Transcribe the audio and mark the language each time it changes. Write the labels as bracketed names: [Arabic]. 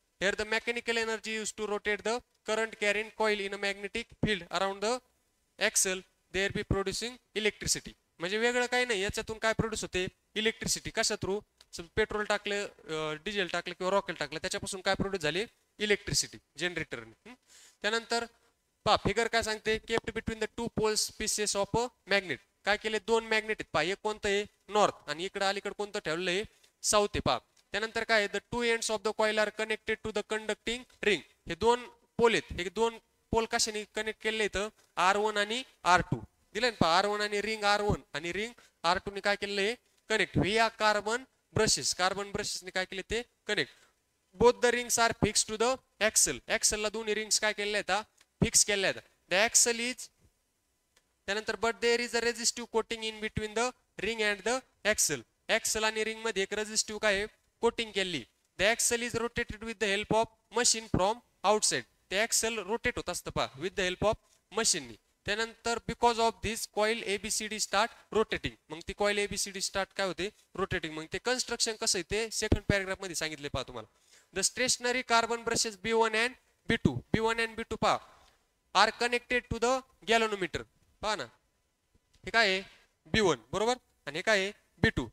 [English] Here the mechanical energy used to rotate the current carrying coil in a magnetic field around the axle, there be producing electricity. [Marathi] म्हणजे वेगळं काही नाही, याच्यातून काय produce होते, electricity. कशा थ्रू, पेट्रोल टाकलं, डिझेल टाकलं किंवा रॉकेल टाकलं त्याच्यापासून काय प्रोड्यूस झाली, इलेक्ट्रिसिटी जनरेटरने. त्यानंतर पहा फिगर काय सांगते, [English] Kept between the 2 poles pieces of a magnet. [Marathi] काय केले, 2 मॅग्नेट आहेत पहा, एक कोणतं आहे नॉर्थ आणि इकडे अलीकडे कोणतं ठेवलं आहे साऊथ आहे पहा. [English] त्यानंतर काय, the 2 ends of the coil are connected to the conducting ring. [Marathi] हे 2 पोल आहेत, हे 2 पोल कशाने कनेक्ट केले इथं, R1 आणि R2 दिले ना पहा. R1 आणि रिंग R1 आणि रिंग R2 ने काय केलेलं आहे, connect via carbon brushes. Carbon ब्रशेसने काय केले ते connect. [English] Both the rings are fix to the axle. [Marathi] एक्सलला दोन्ही रिंग्स काय केलेल्या आहेत, फिक्स केलेल्या आहेत. द एक्सल इज, त्यानंतर [English] But there is a resistive coating in between the ring and the axle. [Marathi] Excel आणि रिंग मध्ये एक रेझिस्टिव्ह काय कोटिंग केली. [English] The axle is rotated with the help of machine from outside. [Marathi] ते Excel rotate होत असतं पहा विथ द हेल्प ऑफ मशीननी. [English] त्यानंतर because of this coil ABCD start rotating. [Marathi] मग ती कॉइल एबीसीडी स्टार्ट काय होते, रोटेटिंग. मग ते कन्स्ट्रक्शन कसं आहे ते सेकंड पॅराग्राफ मध्ये सांगितले पहा तुम्हाला. [English] The stationary carbon brushes B1 and B2, B1 and B2 पहा are connected to the galvanometer. [Marathi] पहा ना, हे काय आहे B1 बरोबर, आणि हे काय आहे B2.